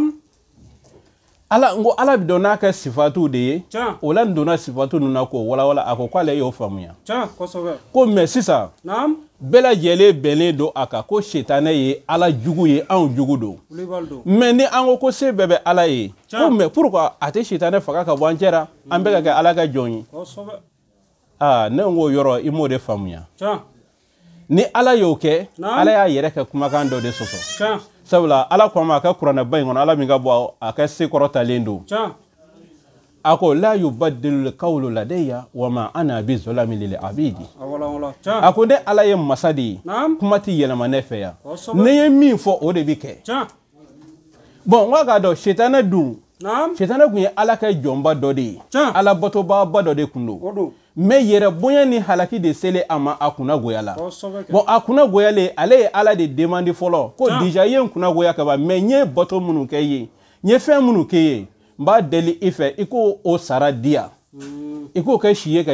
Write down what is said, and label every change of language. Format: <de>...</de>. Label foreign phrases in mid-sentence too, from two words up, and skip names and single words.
<bm>ngo ala bi dɔn n'a kɛ sifatu de ye o la n donna sifatu ninnu na k'o walawala a ko k'ale y'o faamuya ko mais sisan bɛɛ lajɛlen bɛnnen don a kan ko shetane ye ala jugu ye anw jugu don mais ni an ko se bɛɛ bɛ ala ye ko mais pourquoi a tɛ shetane faga ka bɔ an cɛra an bɛ ka kɛ ala ka jɔn ye ne ko yɔrɔ i m'o de faamuya ni ala y'o kɛ ala y'a yɛrɛ kɛ kumakan dɔ de sɔsɔ sabula ala ko a ma a ka kuranɛba in kɔnɔ ala min ka bɔ a ka sekɔrɔtalen don a ko la</bm> <ar>يبدل القول لدي وما أنا بظلام للعبيد</ar> <bm>a ko ne ala ye masa de ye kuma ti yɛlɛma ne fɛ yan ne ye min fɔ o de bi kɛ bon n k'a dɔn shetane dun shetana kun ye ala ka jɔnba dɔ de ye ala bɔtɔbaaba dɔ de kun don mais yɛrɛ bonya ni halaki de sele a ma a kunna goya la bon a kunna goyalen ale ye ala de demandi fɔlɔ ko déjà ye n kunna goya ka ban mais n ye bɔtɔ minnu kɛ ye n ye fɛn minnu kɛ ye n b'a deli i fɛ i k'o o sara di yan i k'o kɛ si ye ka</bm>